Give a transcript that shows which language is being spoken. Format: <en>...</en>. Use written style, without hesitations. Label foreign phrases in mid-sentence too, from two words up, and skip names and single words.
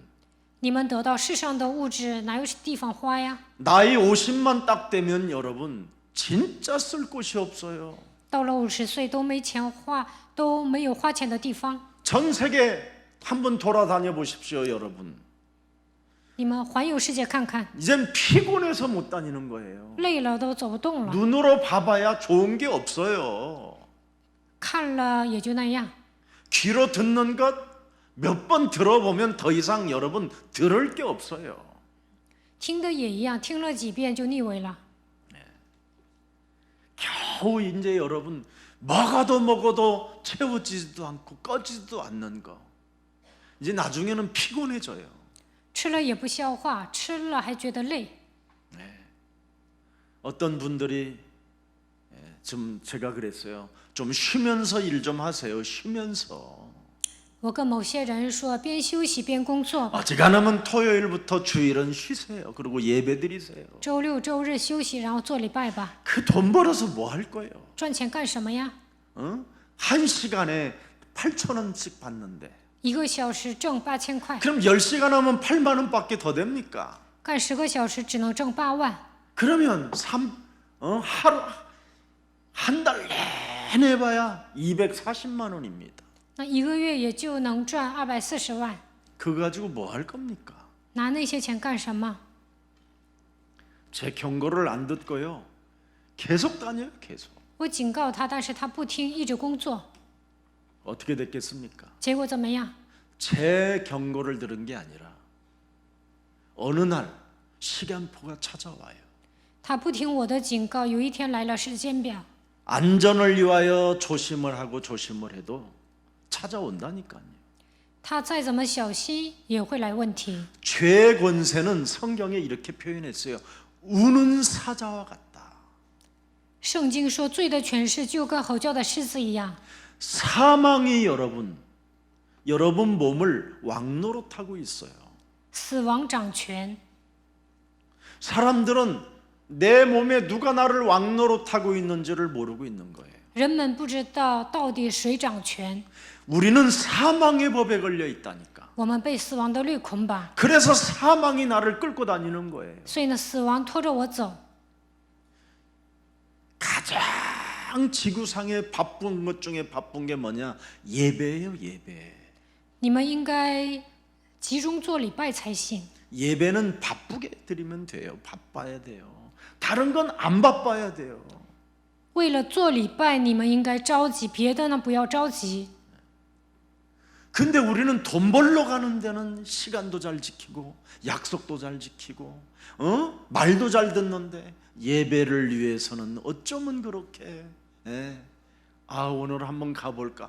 <zh>你们得到世上的物质，哪有地方花呀？</zh> <ko>나이 50만 딱 되면 여러분 진짜 쓸 곳이 없어요.</ko> <zh>到了50岁都没钱花，都没有花钱的地方。</zh> <ko>전 세계 한번 돌아다녀 보십시오, 여러분.</ko> <zh>你们环游世界看看，</zh> <ko>이젠 피곤해서 못 다니는 거예요.</ko> <zh>累了都走不动了，</zh> <ko>눈으로 봐봐야 좋은 게 없어요.</ko> <zh>看了也就那样。</zh> <ko>귀로 듣는 것 몇 번 들어보면 더 이상 여러분 들을 게 없어요.</ko> <zh>听的也一样，听了几遍就腻味了。</zh> <ko>겨우 이제 여러분 먹어도 채워지지도 않고 꺼지지도 않는 거. 이제 나중에는 피곤해져요.</ko> <zh>吃了也不消化，吃了还觉得累。</zh> <ko>어떤 분들이 좀 제가 그랬어요. 좀 쉬면서 일 좀 하세요. 쉬면서.</ko> <zh>我跟某些人说，边休息边工作吧。</zh> <ko>어지간하면 토요일부터 주일은 쉬세요. 그리고 예배 드리세요.</ko> <zh>周六周日休息，然后做礼拜吧。</zh> <ko>그 돈 벌어서 뭐 할 거예요?</ko> <zh>赚钱干什么呀？</zh> <ko>한 시간에 8,000원씩 받는데</ko> <zh>1 个小时挣8000块，</zh> <ko>그럼 10시간 하면 8만 원밖에 더 됩니까?</ko> <zh>干10个小时只能挣8万。</zh> <ko>그러면 하루 한 달 내내 봐야 240만 원입니다.</ko> <zh>那1个月也就能赚240万，</zh> <ko>그거 가지고 뭐 할 겁니까?</ko> <zh>拿那些钱干什么？</zh> <ko>제 경고를 안 듣고요. 계속 다녀요. 계속.</ko> <zh>我警告他，但是他不听，一直工作，</zh> <ko>어떻게 됐겠습니까?</ko> <zh>结果怎么样？</zh> <ko>제 경고를 들은 게 아니라 어느 날 시간표가 찾아와요.</ko> <zh>他不听我的警告，有一天来了时间表，</zh> <ko>안전을 위하여 조심을 하고 조심을 해도 찾아온다니까요.</ko> <zh>他再怎么小心也会来问题。</zh> <ko>죄의 권세는 성경에 이렇게 표현했어요. 우는 사자와 같다.</ko> <zh>圣经说，罪的权势就跟吼叫的狮子一样，</zh> <ko>사망이 여러분 몸을 왕노릇하고 있어요.</ko> <zh>死亡掌权。</zh> <ko>사람들은 내 몸에 누가 나를 왕노릇하고 있는지를 모르고 있는 거예요.</ko> <zh>人们不知道到底谁掌权，</zh> <ko>우리는 사망의 법에 걸려 있다니까.</ko> <zh>我们被死亡的律捆绑，</zh> <ko>그래서 사망이 나를 끌고 다니는 거예요.</ko> <zh>所以呢，死亡拖着我走。</zh> <ko>가장 지구상에 바쁜 것 중에 바쁜 게 뭐냐? 예배예요, 예배.</ko> <zh>你们应该集中做礼拜才行。</zh> <ko>예배는 바쁘게 드리면 돼요. 바빠야 돼요. 다른 건 안 바빠야 돼요.</ko> <zh>为了做礼拜，你们应该着急，别的呢不要着急。</zh> <ko>근데 우리는 돈 벌러 가는 데는 시간도 잘 지키고 약속도 잘 지키고 말도 잘 듣는데 예배를 위해서는 어쩌면 그렇게 오늘 한번 가볼까?</ko>